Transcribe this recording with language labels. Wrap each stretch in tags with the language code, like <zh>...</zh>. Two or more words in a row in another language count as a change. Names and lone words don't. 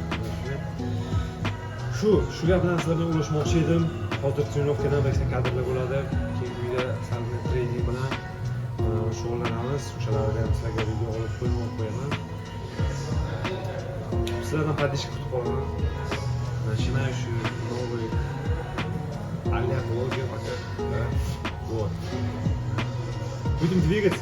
<uz>Shu gap bilan sizlar bilan uğraşmoqchi edim. Hozir trenirovkadan ba'zi kadrlar bo'ladi. Keyin uyda sal trening bilan shug'ullanamiz. O'shalarga sizlarga video olib qo'yaman. Sizlardan поддержка kutib qolaman.</uz> <ru>Начинаю новый а-ля блогер пока. Да? Вот. Будем двигаться.</ru>